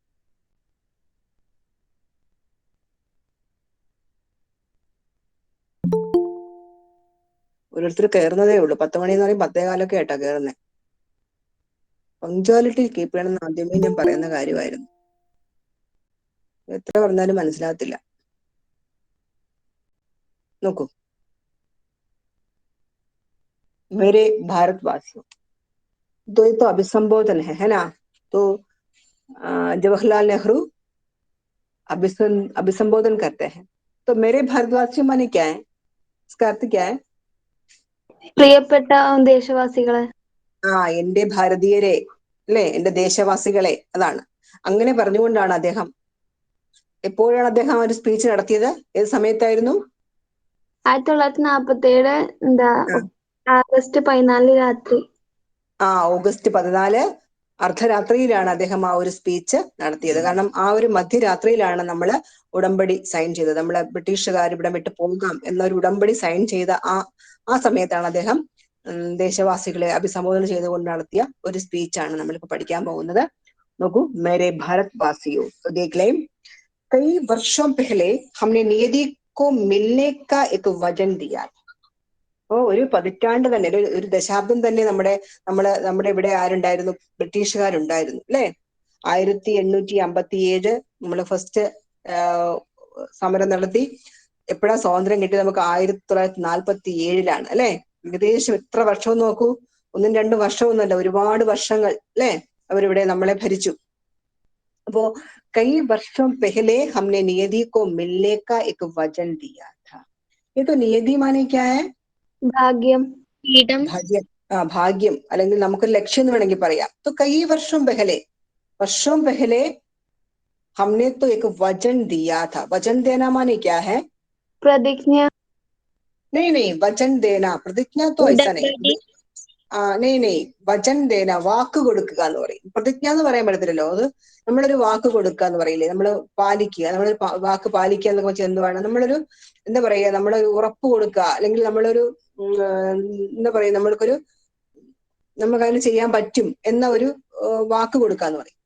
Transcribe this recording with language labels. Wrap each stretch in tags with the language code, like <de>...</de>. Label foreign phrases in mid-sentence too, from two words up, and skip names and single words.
<ml>ഓരോരുത്തർ കയറുന്നതേ ഉള്ളൂ. 10 മണി എന്ന് പറയും 10:15 ആയിട്ടാ കയറുന്നത്.</ml> <en>punctuality keep</en> <ml>ചെയ്യണമെന്ന് ആദ്യമേ ഞാൻ പറയുന്ന കാര്യമായിരുന്നു. എത്ര പറഞ്ഞാലും മനസ്സിലാകത്തില്ല. നോക്കൂ,</ml> <hi>मेरे भारतवासियों, तो ये तो अभिसंबोधन है ना? तो जवाहरलाल नेहरू अभिसंबोधन करते हैं. तो मेरे भारतवासियों माने क्या है? इसका अर्थ क्या है?</hi> <ml>പ്രിയപ്പെട്ട ദേശവാസികളെ. എന്റെ ഭാരതീയരെ അല്ലെ, എന്റെ ദേശവാസികളെ, അതാണ്. അങ്ങനെ പറഞ്ഞുകൊണ്ടാണ് അദ്ദേഹം, എപ്പോഴാണ് അദ്ദേഹം ഒരു സ്പീച്ച് നടത്തിയത്? ഏത് സമയത്തായിരുന്നു? 1947 ആഗസ്റ്റ് 14 രാത്രി. ഓഗസ്റ്റ് 14 അർദ്ധരാത്രിയിലാണ് അദ്ദേഹം ആ ഒരു സ്പീച്ച് നടത്തിയത്. കാരണം ആ ഒരു മധ്യരാത്രിയിലാണ് നമ്മൾ ഉടമ്പടി സൈൻ ചെയ്തത്. നമ്മളെ ബ്രിട്ടീഷുകാർ ഇവിടെ വിട്ട് പോകാം എന്നൊരു ഉടമ്പടി സൈൻ ചെയ്ത ആ സമയത്താണ് അദ്ദേഹം ദേശവാസികളെ അഭിസംബോധന ചെയ്തുകൊണ്ട് നടത്തിയ ഒരു സ്പീച്ചാണ് നമ്മളിപ്പോ പഠിക്കാൻ പോകുന്നത്.</ml> <hi>നോക്കൂ, मेरे भारत वासियो, देख लें, कई वर्षों पहले हमने नियति को मिलने का एक वचन दिया.</hi> <ml>ഒരു പതിറ്റാണ്ട് തന്നെ, ഒരു ദശാബ്ദം തന്നെ നമ്മുടെ ഇവിടെ ആരുണ്ടായിരുന്നു? ബ്രിട്ടീഷുകാരുണ്ടായിരുന്നു അല്ലെ? 1857 നമ്മള് ഫസ്റ്റ് സമരം നടത്തി. എപ്പോഴാ സ്വാതന്ത്ര്യം കിട്ടിയത്? നമുക്ക് 1947 അല്ലെ? ഏകദേശം എത്ര വർഷം നോക്കൂ, 1-2 വർഷമൊന്നുമല്ല, ഒരുപാട് വർഷങ്ങൾ അല്ലെ അവരിവിടെ നമ്മളെ ഭരിച്ചു.</ml> <hi>അപ്പോ कई वर्ष पहले हमने नियति को मिलने का एक वचन दिया था. ये तो नियति माने क्या है?</hi> <ml>ഭാഗ്യം, ഭാഗ്യം. ഭാഗ്യം, അല്ലെങ്കിൽ നമുക്കൊരു ലക്ഷ്യം എന്ന് വേണമെങ്കിൽ പറയാം.</ml> <hi>तो कई वर्षों पहले हमने तो एक वचन दिया था. वचन देना माने क्या है?</hi> <ml>പ്രതിജ്ഞ.</ml> <hi>नहीं, वचन देना. प्रतिज्ञा तो ऐसा नहीं. नहीं, वचन देना,</hi> <ml>വാക്ക് കൊടുക്കുക എന്ന് പറയും. പ്രതിജ്ഞ എന്ന് പറയാൻ പറ്റത്തില്ലല്ലോ. അത് നമ്മളൊരു വാക്ക് കൊടുക്കുക എന്ന് പറയില്ലേ, നമ്മൾ പാലിക്കുക. നമ്മളൊരു വാക്ക് പാലിക്കുക എന്നൊക്കെ വെച്ചാൽ എന്തുവാണ്? നമ്മളൊരു എന്താ പറയുക, നമ്മളൊരു ഉറപ്പ് കൊടുക്കുക, അല്ലെങ്കിൽ നമ്മളൊരു എന്താ പറയുക, നമുക്ക് അതിന് ചെയ്യാൻ പറ്റും എന്ന ഒരു വാക്ക് കൊടുക്കുക എന്ന് പറയും.</ml>